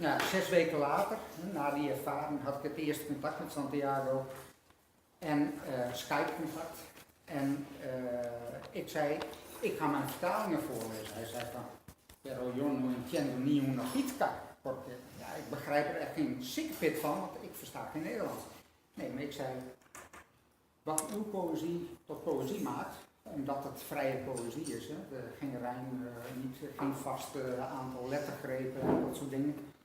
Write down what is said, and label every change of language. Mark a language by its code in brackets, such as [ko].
[nl] 6 weken later, na die ervaring, had ik het eerste contact met Santiago. En Skype-contact. En ik zei, ik ga mijn vertalingen voorlezen. Hij zei van, [es] pero yo no entiendo ni una pizca. [nl] Porque, ja, ik begrijp er echt geen sikkepit van, want ik versta geen Nederlands. Nee, maar ik zei, wat uw poëzie tot poëzie maakt, omdat het vrije poëzie is, hè, geen rijm, geen vast aantal lettergrepen en dat soort dingen.